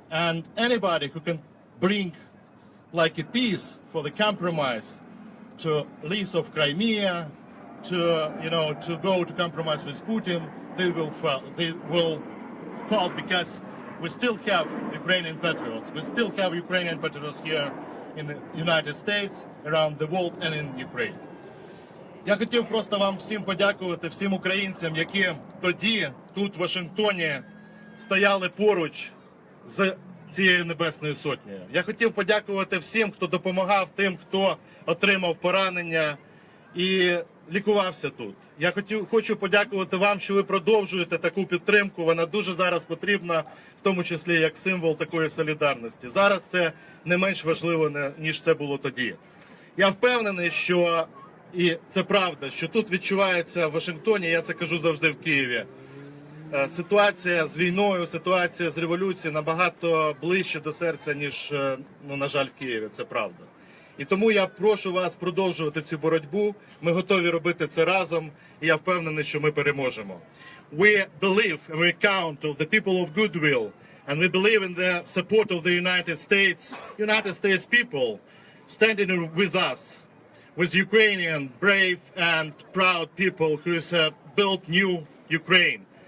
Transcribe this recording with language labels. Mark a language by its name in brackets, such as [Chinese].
[English] And anybody who can bring like a peace for the compromise to lease of Crimea, to go to compromise with Putin, they will fall because we still have Ukrainian patriots. We still have Ukrainian patriots here in the United States, around the world and in Ukraine. [Ukrainian] Я хотів просто вам всім подякувати, всім українцям, які тоді, тут в Вашингтоні, стояли поруч з цією Небесною Сотнею. Я хотів подякувати всім, хто допомагав тим, хто отримав поранення і лікувався тут. Я хочу подякувати вам, що ви продовжуєте таку підтримку. Вона дуже зараз потрібна, в тому числі як символ такої солідарності. Зараз це не менш важливо, ніж це було тоді. Я впевнений, що, і це правда, що тут відчувається в Вашингтоні, я це кажу завжди в Києві, ситуація з війною, ситуація з революцією набагато ближче до серця, ніж, на жаль, в Києві, це правда. І тому я прошу вас продовжувати цю боротьбу. Ми готові робити це разом, і я впевнений, що ми переможемо. [English] We believe and we count on the people of goodwill, and we believe in the support of the United States people standing with us, with Ukrainian brave and proud people who have built new Ukraine.